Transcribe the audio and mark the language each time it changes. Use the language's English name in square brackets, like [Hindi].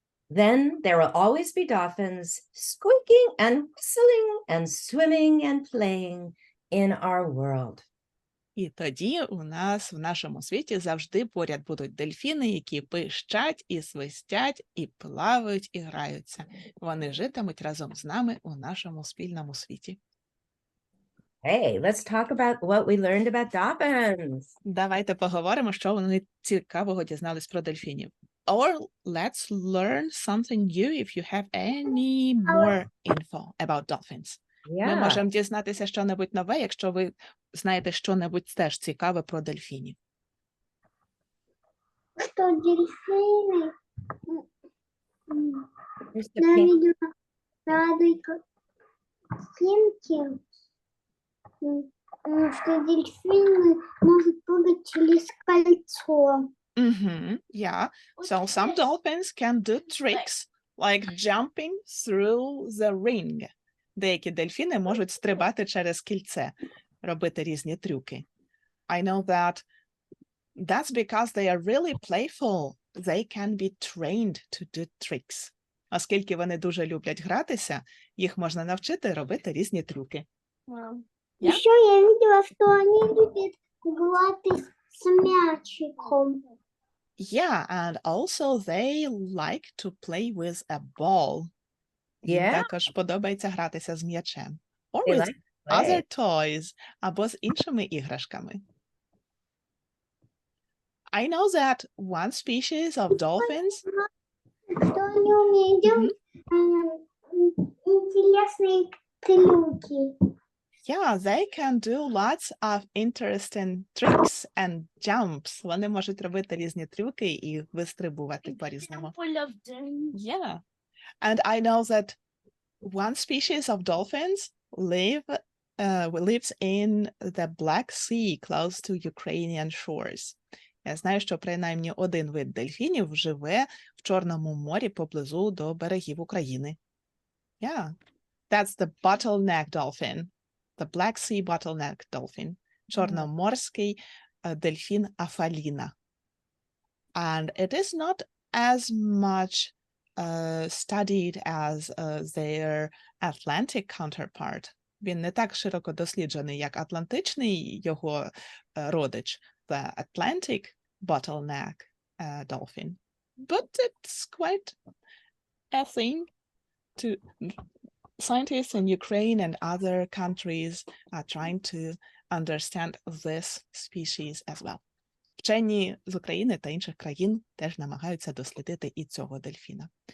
[English] Then there will always be dolphins squeaking and whistling and swimming and playing in our world. [Ukrainian] І тоді у нас в нашому світі завжди поряд будуть дельфіни, які пищать і свистять, і плавають, і граються. Вони житимуть разом з нами у нашому спільному світі. [English] Hey, let's talk about what we learned about dolphins. [Ukrainian] Давайте поговоримо, що вони цікавого дізнались про дельфінів. [English] Or let's learn something new if you have any more info about dolphins. [Ukrainian] Ми [English] Yeah. [Ukrainian] можемо дізнатися що-небудь нове, якщо ви знаєте що-небудь теж цікаве про дельфінів. [Russian] Что дельфины [English] Here's the pink. [Russian] видела радой картинки, что дельфины могут прыгать через кольцо. [English] Yeah. So some dolphins can do tricks like jumping through the ring. [Ukrainian] Деякі дельфіни можуть стрибати через кільце, робити різні трюки. [English] I know that's because they are really playful. They can be trained to do tricks. [Ukrainian] Оскільки вони дуже люблять гратися, їх можна навчити робити різні трюки. [English] Yeah. [Russian] Еще я видела, что они любят играть с мячиком. [English] Yeah, and also they like to play with a ball. [Ukrainian] Їм [English] Yeah? [Ukrainian] також подобається гратися з м'ячем. [English] Or They with like to play. other toys, [Ukrainian] або з іншими іграшками. [English] I know that one species of dolphins, [Russian] Что они умеют делать интересные трюки. [English] yeah, they can do lots of interesting tricks and jumps. [Ukrainian] Вони можуть робити різні трюки і вистрибувати по-різному. [English] Yeah. And I know that one species of dolphins lives in the Black Sea, close to Ukrainian shores. [Ukrainian] Я знаю, що принаймні один вид дельфінів живе в Чорному морі поблизу до берегів України. [English] Yeah. That's the bottleneck dolphin. The Black Sea bottleneck dolphin. [Ukrainian] Чорноморський дельфін Афаліна. [English] And it is not as much studied as their Atlantic counterpart. [Ukrainian] Він не так широко досліджений, як атлантичний його родич, [English] the Atlantic bottleneck dolphin. But it's quite a thing to scientists in Ukraine and other countries are trying to understand this species as well. [Ukrainian] Вчені з України та інших країн теж намагаються дослідити і цього дельфіна.